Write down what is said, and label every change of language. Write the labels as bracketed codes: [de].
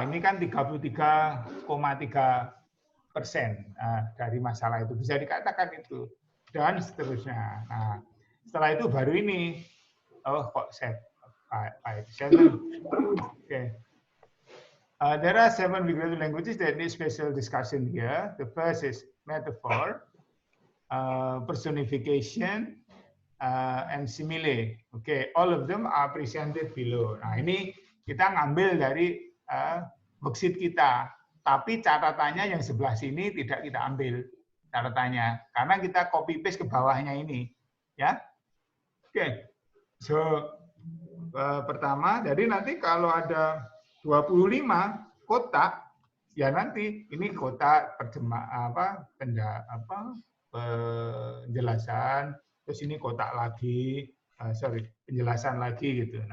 [id] Ini kan 33,3% dari masalah itu bisa dikatakan itu, dan seterusnya. Nah, setelah itu baru ini, kok 7. Oke. [en] There are 7 figurative languages that need special discussion here. The first is metaphor, personification, and simile. Okay, all of them are presented below. [id] Nah, ini kita ngambil dari worksheet kita, tapi catatannya yang sebelah sini tidak kita ambil catatannya, karena kita copy paste ke bawahnya ini, ya. Oke, so pertama, jadi nanti kalau ada 25 kotak, ya nanti ini kotak penjelasan, terus ini kotak lagi, penjelasan lagi gitu.